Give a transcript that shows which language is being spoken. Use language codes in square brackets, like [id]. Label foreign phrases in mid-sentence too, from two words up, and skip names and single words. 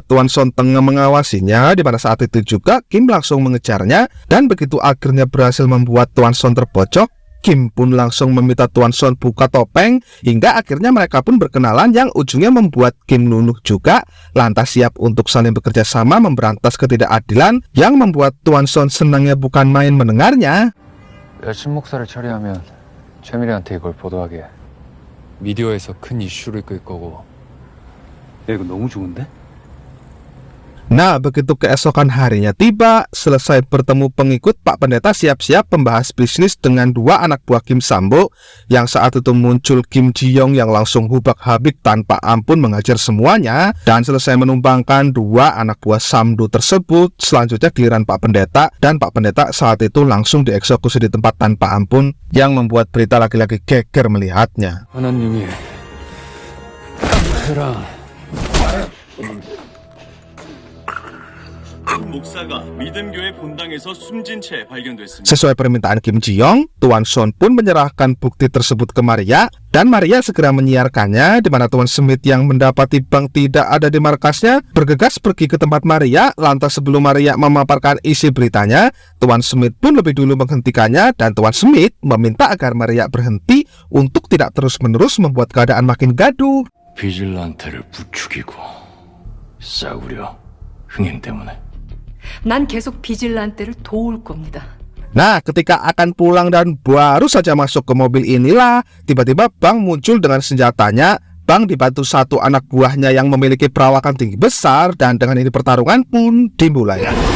[id] Tuan Son tengah mengawasinya, di mana saat itu juga Kim langsung mengejarnya, dan begitu akhirnya berhasil membuat Tuan Son terpojok, Kim pun langsung meminta Tuan Son buka topeng, hingga akhirnya mereka pun berkenalan yang ujungnya membuat Kim nunduk juga, lantas siap untuk saling bekerja sama memberantas ketidakadilan, yang membuat Tuan Son senangnya bukan main mendengarnya. [ko] 여신 목사를 처리하면 최미래한테 이걸 보도하게 미디어에서 큰 이슈를 끌 거고. 야, 이거 너무 좋은데? [id] Nah, begitu keesokan harinya tiba, selesai bertemu pengikut, Pak Pendeta siap-siap membahas bisnis dengan dua anak buah Kim Sam-do, yang saat itu muncul Kim Ji Young yang langsung hubak-habik tanpa ampun mengajar semuanya. Dan selesai menumbangkan dua anak buah Sam-do tersebut, selanjutnya giliran Pak Pendeta, dan Pak Pendeta saat itu langsung dieksekusi di tempat tanpa ampun, yang membuat berita laki-laki geger melihatnya. [ko] 하나님이 깡패랑 목사가 믿음교회 본당에서 숨진 채 발견됐습니다. [id] Sesuai permintaan Kim Ji Young, Tuan Son pun menyerahkan bukti tersebut ke Maria, dan Maria segera menyiarkannya, di mana Tuan Smith yang mendapati bank tidak ada di markasnya bergegas pergi ke tempat Maria. Lantas sebelum Maria memaparkan isi beritanya, Tuan Smith pun lebih dulu menghentikannya, dan Tuan Smith meminta agar Maria berhenti untuk tidak terus-menerus membuat keadaan makin gaduh. [ko] 비질란테를 부추기고 싸우려 흥행 때문에. 난 계속 비질란테를 도울 겁니다. [id] Nah, ketika akan pulang dan baru saja masuk ke mobil inilah, tiba-tiba Bang muncul dengan senjatanya. Bang dibantu satu anak buahnya yang memiliki perawakan tinggi besar, dan dengan ini pertarungan pun dimulai.